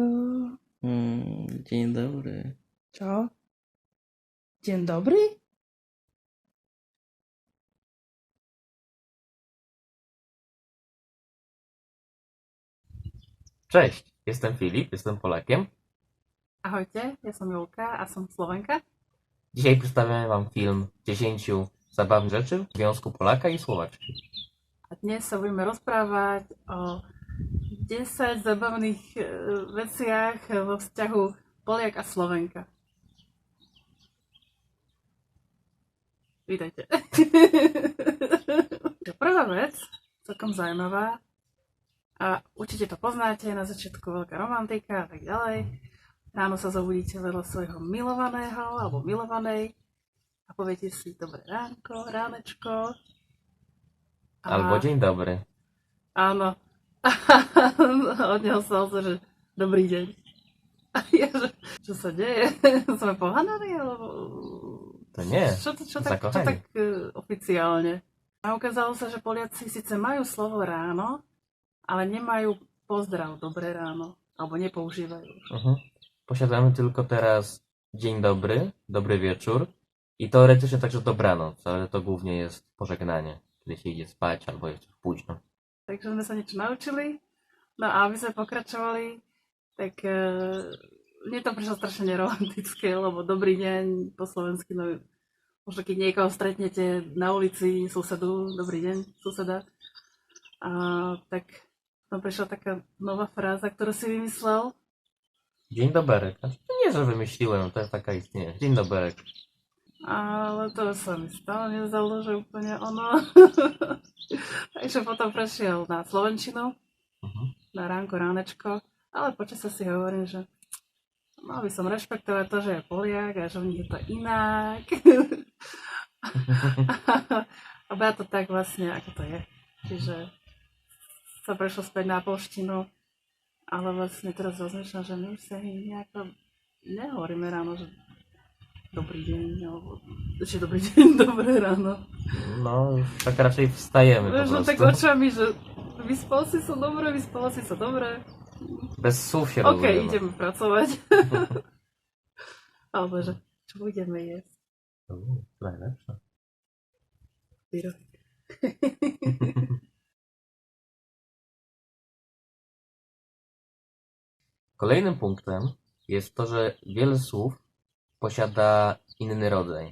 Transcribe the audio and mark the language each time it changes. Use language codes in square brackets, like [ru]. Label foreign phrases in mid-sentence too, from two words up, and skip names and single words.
[pl] Dzień dobry. Čo? Dzień dobry? Cześć, jestem Filip, jestem Polakiem. [sk] Ahojte, ja som Julka a som Slovenka. [pl] Dzisiaj przedstawiamy Wam film 10 zabawnych rzeczy w związku Polaka i Słowaczki. [sk] A dnes sa budeme rozprávať o 10 zabavných veciach vo vzťahu Poliak a Slovenka. Vítajte. Prvá vec, celkom zaujímavá, a určite to poznáte, na začiatku veľká romantika a tak ďalej. Ráno sa zobudíte vedľa svojho milovaného alebo milovanej a poviete si dobré ránko, ránečko. [pl] Albo dzień dobry. [sk] Áno. Od neho sa že dobrý deň. A ja, že čo sa deje? Sme pohananí? Alebo... To nie, Čo tak oficiálne? A ukázalo sa, že Poliaci síce majú slovo ráno, ale nemajú pozdrav dobré ráno. Albo nepoužívajú. [pl] Posiadamy tylko teraz dzień dobry, dobry wieczór i teoretycznie także dobranoc, ale to głównie jest pożegnanie, kiedy się idzie spać albo jest już późno. [sk] Takže sme sa niečo naučili. No a aby sme pokračovali, tak mne to prišlo strašne neromantické, lebo dobrý deň po slovensky, no možno keď niekoho stretnete na ulici, susedu, dobrý deň, suseda, tak tam prišla taká nová fráza, ktorú si vymyslel. [pl] Dzień dobry. Znaczy, to nie, że wymyśliłem, to taka istnieje. Dzień dobry. [sk] Ale to sa mi stále nezdalo, že úplne ono. Takže potom prešiel na slovenčinu, na ránko, ránečko, ale počas si hovorím, že mal by som rešpektovať to, že je Poliak a že v nich je to inak. A bude to tak vlastne, ako to je. Čiže sa prešlo späť na polštinu, ale vlastne teraz rozmýšľam, že my už sa nejako nehovoríme ráno, že dobrý deň, alebo ešte dobrý deň, dobré ráno. [pl] No, tak raczej wstajemy po [sk] Vieš, no [pl] prostu. [sk] tak očami, že vyspala si sa dobre. [pl] Bez słów się OK, rozumiemy. [sk] ideme pracovať. Alebo že, čo budeme jesť? [pl] Najlepsze. [sk] Pyrohy. [pl] Kolejnym punktem jest to, że wiele słów posiada inny rodzaj.